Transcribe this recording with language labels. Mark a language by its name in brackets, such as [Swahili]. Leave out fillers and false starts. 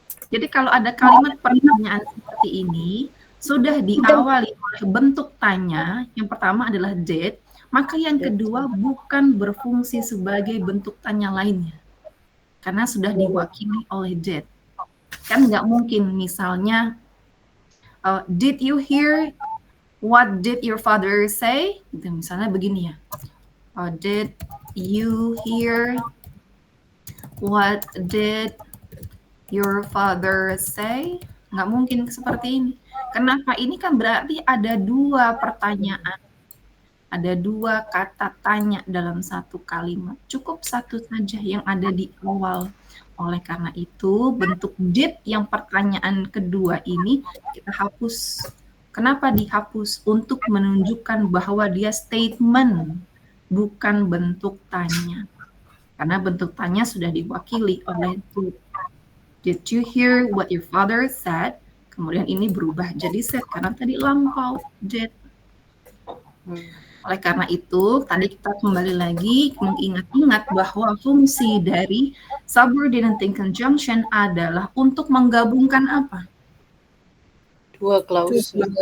[Indonesian] Jadi kalau ada kalimat pertanyaan seperti ini sudah diawali oleh bentuk tanya, yang pertama adalah did, maka yang kedua bukan berfungsi sebagai bentuk tanya lainnya. Karena sudah diwakili oleh did. Kan nggak mungkin misalnya [English] did you hear what did your father say? [Indonesian] Gitu, misalnya begini ya. [English] Did you hear what did your father say? [Indonesian] Nggak mungkin seperti ini. Kenapa? Ini kan berarti ada dua pertanyaan. Ada dua kata tanya dalam satu kalimat. Cukup satu saja yang ada di awal. Oleh karena itu, bentuk did yang pertanyaan kedua ini kita hapus. Kenapa dihapus? Untuk menunjukkan bahwa dia statement, bukan bentuk tanya. Karena bentuk tanya sudah diwakili oleh did. [English] Did you hear what your father said? [Indonesian] Kemudian ini berubah jadi said, karena tadi lampau, did. Oleh karena itu, tadi kita kembali lagi mengingat-ingat bahwa fungsi dari [English] Subordinate in conjunction [Indonesian] adalah untuk menggabungkan apa? Dua klausa.